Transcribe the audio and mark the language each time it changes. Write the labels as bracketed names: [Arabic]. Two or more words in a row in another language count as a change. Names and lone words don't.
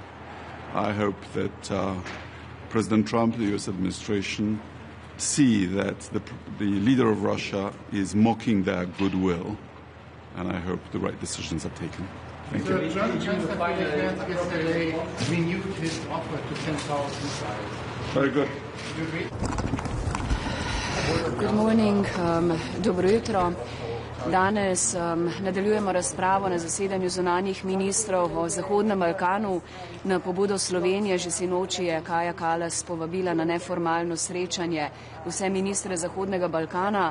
[English] I hope that President Trump, the US administration, see that the leader of Russia is mocking their goodwill, and I hope the right decisions are taken. Thank you. German Chancellor yesterday renewed his offer to send Taurus missiles. Very good. Good morning. [Slovenian] Dobro jutro. Danes nadaljujemo razpravo na zasedanju zunanjih ministrov o Zahodnem Balkanu. Na pobudo Slovenije že sinoči je Kaja Kallas povabila na neformalno srečanje vse ministre Zahodnega Balkana.